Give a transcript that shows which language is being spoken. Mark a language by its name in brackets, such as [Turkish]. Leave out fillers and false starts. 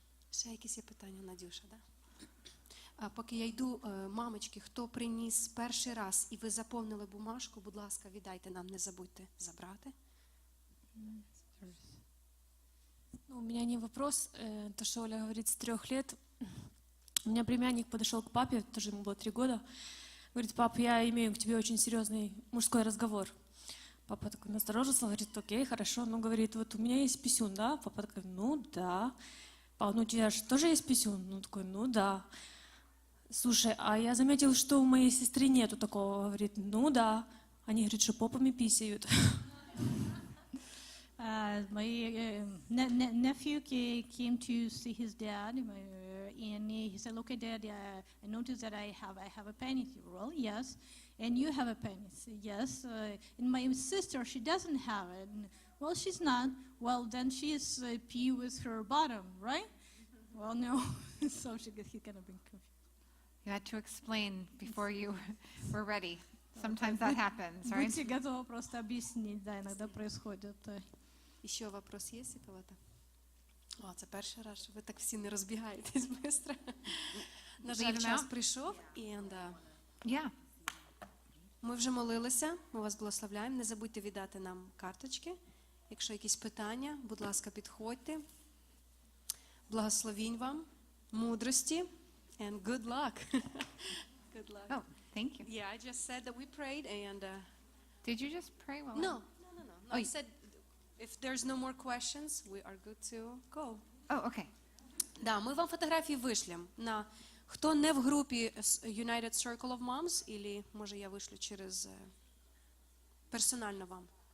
[Ukrainian] Ще якісь є питання, Надюша, да? А поки я йду, мамочки, хто приніс перший раз і ви заповнили бумажку, будь ласка, віддайте нам, не забудьте забрати. [Russian] Ну, у меня не вопрос, то, что Оля говорит, с 3 лет. У меня племянник подошел к папе, тоже ему было 3 года, говорит, пап, я имею к тебе очень серьезный мужской разговор. Папа такой насторожился, говорит, окей, хорошо, ну, говорит, вот у меня есть писюн, да? Папа такой, ну, да. Папа, ну, у тебя же тоже есть писюн? Ну, такой, ну, да. Слушай, а я заметил, что у моей сестры нету такого, говорит, ну, да. Они, говорят, что попами писают. [English] My nephew came to see his dad, and he said, "Okay, Dad, I noticed that I have a penis." Well, yes. And you have a penis, yes. And my sister, she doesn't have it. Well, she's not. Well, then she's pee with her bottom, right? Well, no. So he's kind of been confused. You had to explain before you were ready. Sometimes that happens, right? [Russian] Будьте готовы просто объяснить, да, иногда происходит. [Ukrainian] І ще вопрос є, Сіпалата? О, це перший раз, що ви так всі не розбігаєтесь швидко. На жаль, [English] Leave 'em [Ukrainian] час [English] out? [Ukrainian] прийшов, і [English] Yeah. [Ukrainian] ми вже молилися, ми вас благословляємо. Не забудьте віддати нам карточки. Якщо якісь питання, будь ласка, підходьте. Благословінь вам, мудрості, [English] and good luck. Good luck. Oh, thank you. Yeah, I just said that we prayed, and Did you just pray? Well, no, I said, if there's no more questions, we are good to go. Oh, okay. [Ukrainian] Да, ми вам фотографії вишлем. На хто не в групі United Circle of Moms, или може я вишлю через персонально вам.